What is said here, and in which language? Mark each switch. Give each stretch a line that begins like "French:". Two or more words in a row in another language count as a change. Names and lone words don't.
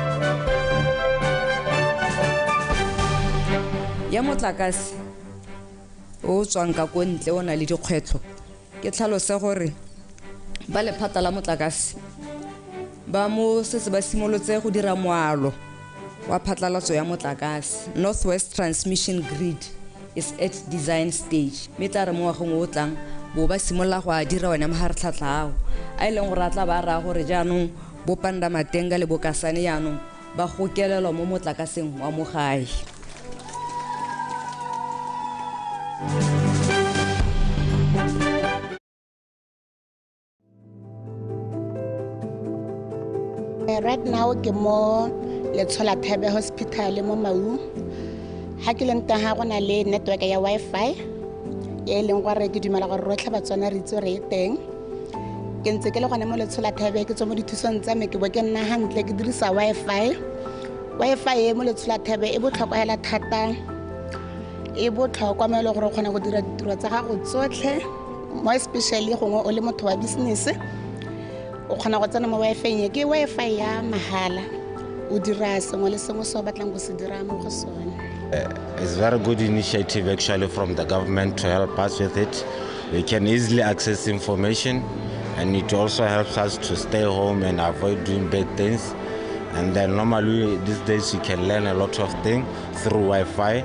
Tswana: Ya motlakase o tswang ka ko ntle o na le dikgwetlho ke tlhalose gore ba lephata la motlakase ba mo setse ba simolotse go dira moalo wa phatlalatso ya motlakase.
English: Northwest Transmission Grid is at design stage
Tswana: mme tla re mo ngwageng o tlang bo ba simolola go a dira one maharatlhatlha ao a e leng gore a tla ba raya gore jaanong bo Pandamatenga le Bokasane yaanong ba gokelelwa mo motlakaseng wa mo gae.
English: Right now
Tswana: ke mo Letshola Thebe Hospital mo Mau. Ha ke leng teng ha gona le network ya Wi-Fi e leng gore ke dumela gore rotlhe Batswana re itse re teng. Ke ntse ke le gone mo Letshola Thebe ke tswa mo dithusong tsa me ke bo ke nna hantle ke dirisa Wi-Fi. Wi-Fi e mo Letshola Thebe e botlhokwa hela thata. E botlhokwa mo e leng gore o kgona go dira ditiro tsa gago tsotlhe mo especially gongwe o le motho wa business. O kgona go tsena mo Wi-Fi ke Wi-Fi ya mahala o dira sengwe le sengwe se o batlang go se dira mo go sone.
English: It's a very good initiative actually from the government to help us with it. We can easily access information and it also helps us to stay home and avoid doing bad things. And then normally these days you can learn a lot of things through Wi-Fi.